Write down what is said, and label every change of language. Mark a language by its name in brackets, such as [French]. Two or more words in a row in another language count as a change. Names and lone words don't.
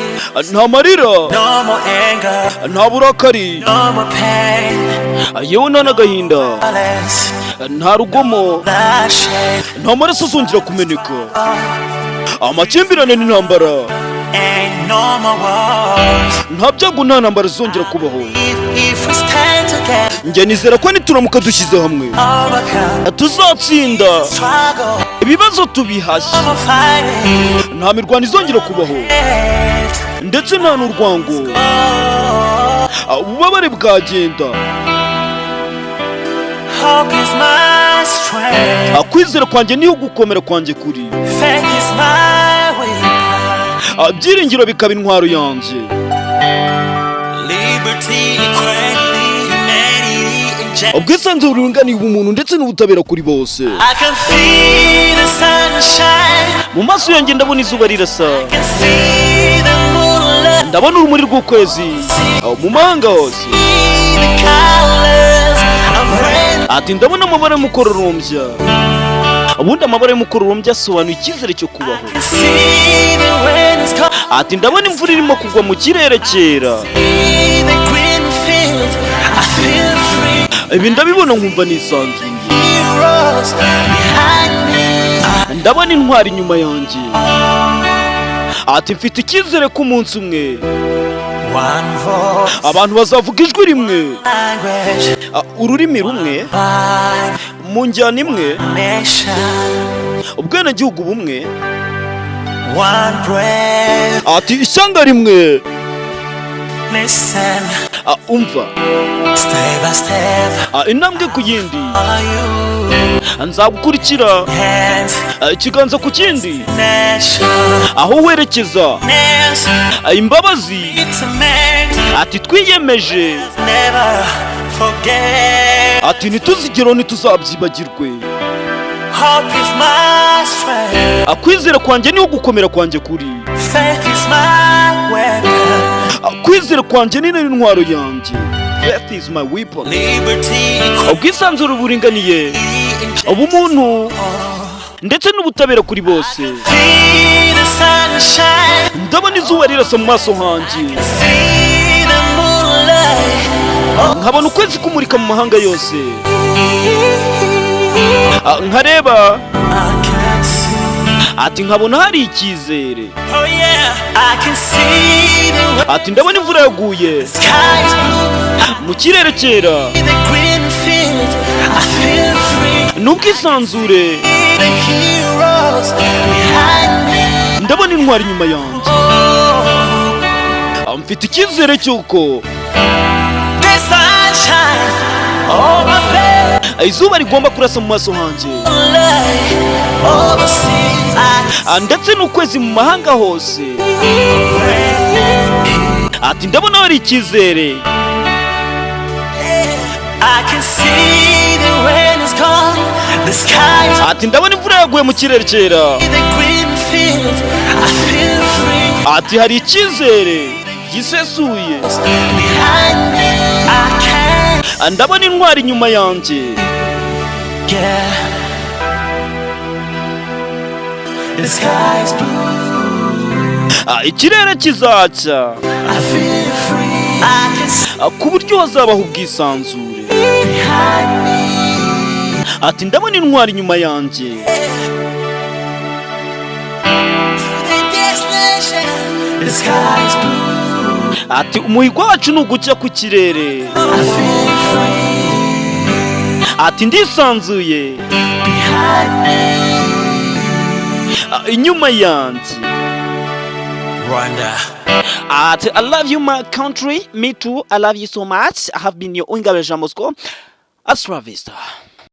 [Kinyarwanda] nta marira, [English] no more anger, [Kinyarwanda] nta burakari, [English] no more pain, [Kinyarwanda] yewe nta n'agahinda, [English] less [Kinyarwanda] nta rugomo, [English] bloodshed, [Kinyarwanda] nta maraso azongera kumeneka, amakimbirane n'intambara, [English] ain't no more wars. [Kinyarwanda] nta byago nta ntambara zizongera kubaho. [English] If we stand together, [Kinyarwanda] njye nizera ko nituramuka dushyize hamwe [English] overcome [Kinyarwanda] tuzatsinda [English] struggle, [Kinyarwanda] ibibazo tubihashye, [English] no more fighting, [Kinyarwanda] nta mirwano izongera kubaho ndetse nta n'urwango, ububabare bwagenda. [English] hope is my strength, [Kinyarwanda] Kwizera kwanjye niho gukomera kwanjye kuri, [English] faith is my weapon, [Kinyarwanda] byiringiro bikaba intwaro yanjye. [English] liberty, equality, humanity, and justice. [Kinyarwanda] Ubwisanzure buringaniye ubumuntu ndetse n'ubutabera kuri bose. [English] I can feel the sunshine, [Kinyarwanda] Mu maso yanjye ndabona izuba rirasa, [English] I can see the moonlight, [Kinyarwanda] ndabona urumuri rw'ukwezi mu mahanga hose. [English] see the colors of rain. [Kinyarwanda] Ndabona amabara y'umukororombya. Ubundi amabara y'umukororombya asobanuye icyizere cyo kubaho. [English] I can see the rain is coming, [Kinyarwanda] Ndabona imvura irimo kugwa mu kirere cyera. [English] see the green fields, I feel free. [Kinyarwanda] Ibi ndabibona nkumva nisanzuye. [English] Heroes behind me, [Kinyarwanda] Ndabona intwari inyuma yanjye. Mfite icyizere ko umunsi umwe [English] one voice, [Kinyarwanda] abantu bazavuga ijwi rimwe, [English] language, [Kinyarwanda] ururimi rumwe, [English] vibe, [Kinyarwanda] mu njyana imwe, [English] nation, [Kinyarwanda] ubwenegihugu bumwe, [English] one breath. [Kinyarwanda] ishyanga rimwe. [English] Listen, [Kinyarwanda] Umva, [English] step by step, [Kinyarwanda] intambwe ku yindi, [English] follow you, [Kinyarwanda] nzagukurikira [English] hands, [Kinyarwanda] ikiganza ku kindi, [English] nation, [Kinyarwanda] aho werekeza [English] nation, [Kinyarwanda] imbabazi. [English] it's a man, [Kinyarwanda] Twiyemeje, [English] never forget. [Kinyarwanda] ntituzigeraho ntituzabyibagirwe. [English] Hope is my strength, [Kinyarwanda] Kwizera kwanjye niho gukomera kwanjye kuri, [English] faith is my weapon, [Kinyarwanda] kwizera kwanjye ni nayo intwaro yanjye. [English] Faith is my weapon. liberty, [Kinyarwanda] Ubwisanzure buringaniye, [English] equality, [Kinyarwanda] ubumuntu ndetse n'ubutabera kuri bose. [English] see the sunshine, [Kinyarwanda] Ndabona izuba rirasa mu maso hanjye, [English] see the moonlight, [Kinyarwanda] nkabona ukwezi kumurika mu mahanga yose, nkareba [English] I can see, [Kinyarwanda] nkabona hari icyizere. [English] oh yeah, I can see the way, [Kinyarwanda] Ndabona imvura yaguye [English] sky is blue, [Kinyarwanda] mu kirere cyera, [English] the green field, I feel free, [Kinyarwanda] n'ubwisanzure. [English] the heroes behind me, [Kinyarwanda] Ndabona intwari inyuma yanjye, mfite icyizere cy'uko [English] the sunshine, oh my face, [Kinyarwanda] izuba rigomba kurasa mu maso hanjye, [English] light, overseas, [Kinyarwanda] ndetse n'ukwezi mu mahanga hose. Ndabona hari icyizere. [English] I can see the rain is gone, the sky is [Kinyarwanda] Ndabona imvura yaguye mu kirere cyera. [English] the green field, I feel free, [Kinyarwanda] Hari icyizere gisesuye. [English] behind me, I can [Kinyarwanda] Ndabona intwari inyuma yanjye. [English] get, the sky is blue, [Kinyarwanda] Ikirere kizacya, [English] I feel free, I can see [Kinyarwanda] ku buryo hazabaho ubwisanzure. [English] behind me, [Kinyarwanda] Ndabona intwari inyuma yanjye. [English] the destination, the sky is blue, [Kinyarwanda] Umuhigo wacu ni ugucya ku kirere. [English] I feel free, [Kinyarwanda] Ndisanzuye [English] behind me, [Kinyarwanda] inyuma yanjye. Rwanda. [English] I love you my country, me too, I love you so much. I have been your Uwingabire Bosco. [Spanish] Hasta la vista.